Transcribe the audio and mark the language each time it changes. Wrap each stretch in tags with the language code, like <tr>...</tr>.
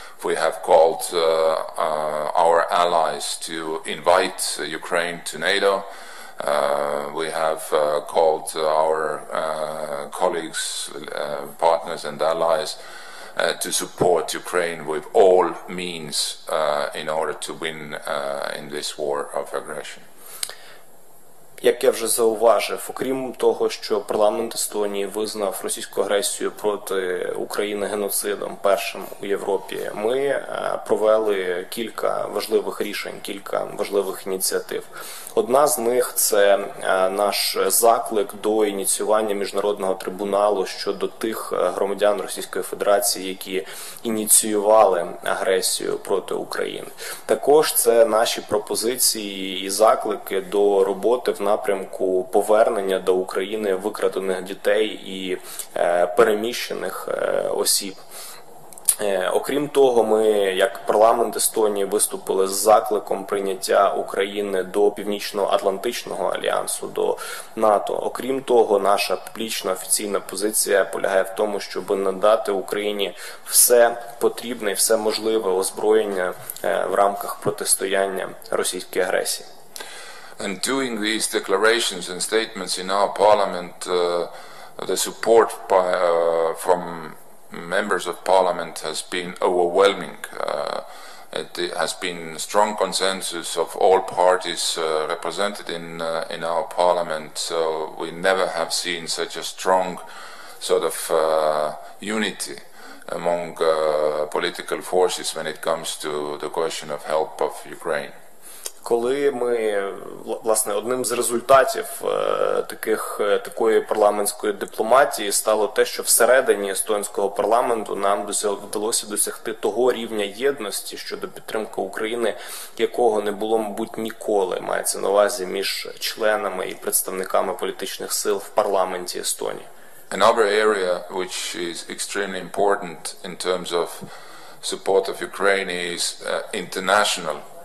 <en>We have called our allies to invite Ukraine to NATO. We have called our colleagues, partners and allies to support Ukraine with all means in order to win in this war of aggression.</en> <uk>Як я вже зауважив, окрім того, що парламент Естонії визнав російську агресію проти України геноцидом першим у Європі, ми провели кілька важливих рішень, кілька важливих ініціатив. Одна з них – це наш заклик до ініціювання міжнародного трибуналу щодо тих громадян Російської Федерації, які ініціювали агресію проти України. Також це наші пропозиції і заклики до роботи в напрямку повернення до України викрадених дітей і переміщених осіб. Окрім того, ми, як парламент Естонії, виступили з закликом прийняття України до Північно-Атлантичного альянсу, до НАТО. Окрім того, наша публічна офіційна позиція полягає в тому, щоб надати Україні все потрібне і все можливе озброєння в рамках протистояння російській агресії.</uk> <en>And doing these declarations and statements in our parliament, the support from members of parliament has been overwhelming. It has been strong consensus of all parties represented in our parliament, so we never have seen such a strong sort of unity among political forces when it comes to the question of help of Ukraine.</en> <uk>Коли ми, власне, одним з результатів такої парламентської дипломатії стало те, що всередині естонського парламенту нам вдалося досягти того рівня єдності щодо підтримки України, якого не було, мабуть, ніколи, мається на увазі між членами і представниками політичних сил в парламенті Естонії.</uk> <en>Another area which is extremely important in terms of support of Ukraine is international.</en>